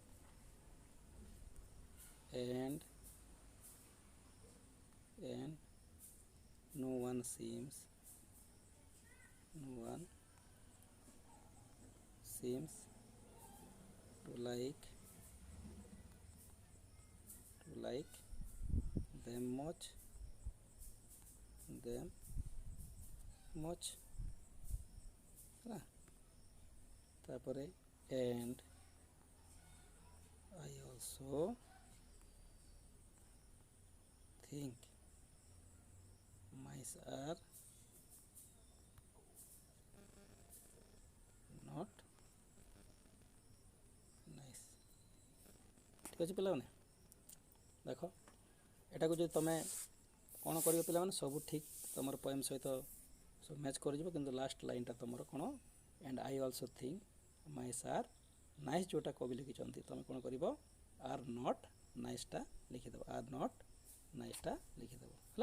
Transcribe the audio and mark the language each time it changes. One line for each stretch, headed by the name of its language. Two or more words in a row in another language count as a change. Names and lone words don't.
English: and no one seems to like them much ହେଲା। ତାପରେ and I also think mice are not nice।
Odia: ଠିକ୍ ଅଛି ପିଲାମାନେ, ଦେଖ ଏଟାକୁ ଯଦି ତୁମେ କ'ଣ କରିବ ପିଲାମାନେ, ସବୁ ଠିକ୍ ତୁମର ପଏମ୍ ସହିତ ସବୁ ମ୍ୟାଚ୍ କରିଯିବ, କିନ୍ତୁ
English: last line
Odia: ତୁମର କ'ଣ,
English: and I also think mice are nice,
Odia: ଯେଉଁଟା କବି ଲେଖିଛନ୍ତି ତୁମେ କ'ଣ କରିବ,
English: are not nice
Odia: ଲିଖିଦେବ,
English: are not nice
Odia: ଲିଖିଦେବ ହେଲା।